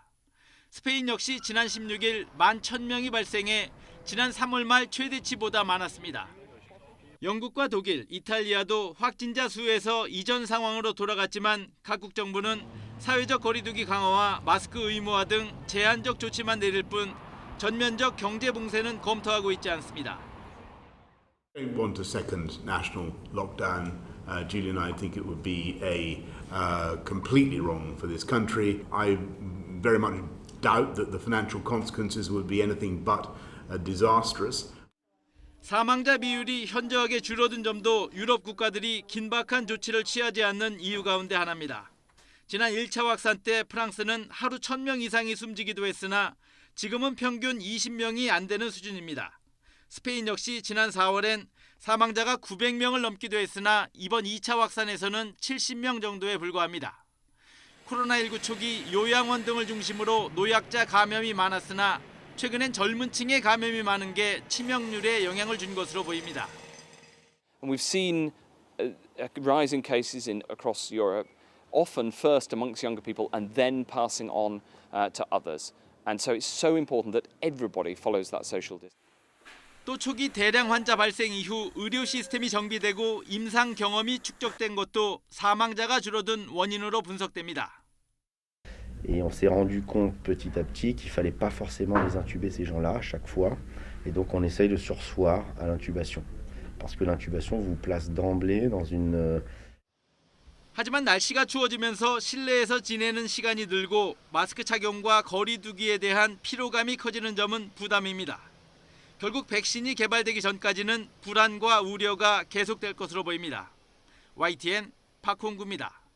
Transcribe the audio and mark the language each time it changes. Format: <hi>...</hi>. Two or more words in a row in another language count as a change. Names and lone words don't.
<ko>스페인 역시 지난 16일 11,000명이 발생해 지난 3월 말 최대치보다 많았습니다. 영국과 독일, 이탈리아도 확진자 수에서 이전 상황으로 돌아갔지만 각국 정부는 사회적 거리두기 강화와 마스크 의무화 등 제한적 조치만 내릴 뿐 전면적 경제 봉쇄는 검토하고 있지 않습니다.</ko> <en>I don't want a second national lockdown. Julian, I think it would be completely wrong for this country. I very much doubt that the financial consequences would be anything but disastrous.</en> <ko>사망자 비율이 현저하게 줄어든 점도 유럽 국가들이 긴박한 조치를 취하지 않는 이유 가운데 하나입니다. 지난 1차 확산 때 프랑스는 하루 1,000명 이상이 숨지기도 했으나 지금은 평균 20명이 안 되는 수준입니다. 스페인 역시 지난 4월엔 사망자가 900명을 넘기도 했으나 이번 2차 확산에서는 70명 정도에 불과합니다. 코로나19 초기 요양원 등을 중심으로 노약자 감염이 많았으나 최근엔 젊은 층의 감염이 많은 게 치명률에 영향을 준 것으로 보입니다.</ko> <en>And we've seen a rise in cases across Europe, often first amongst younger people and then passing on to others. And so it's so important that everybody follows that social distance.</en> <ko>또 초기 대량 환자 발생 이후 의료 시스템이 정비되고 임상 경험이 축적된 것도 사망자가 줄어든 원인으로 분석됩니다.</ko> <fr>Et on s'est rendu compte petit à petit qu'il ne fallait pas forcément les intuber ces gens-là à chaque fois. Et donc on essaye de surseoir à l'intubation. Parce que l'intubation vous place d'emblée dans une...</fr> <ko>하지만 날씨가 추워지면서 실내에서 지내는 시간이 늘고 마스크 착용과 거리 두기에 대한 피로감이 커지는 점은 부담입니다. 결국 백신이 개발되기 전까지는 불안과 우려가 계속될 것으로 보입니다. YTN 박홍구입니다.</ko>